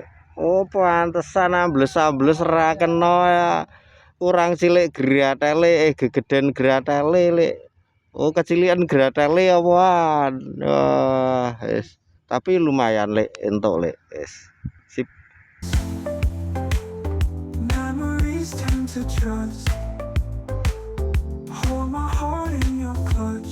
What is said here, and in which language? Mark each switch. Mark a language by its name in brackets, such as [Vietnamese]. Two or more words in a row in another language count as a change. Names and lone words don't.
[Javanese] Oh, pantesan ambles ra kena ya. Kurang cilik gratele gegeden gratele Lek. Oh, kecilian gratele apaan. Wah, wis. Tapi lumayan Lek, entuk Lek. Wis. Sip. [English] Memories tend to trust. Hold my heart in your clutch.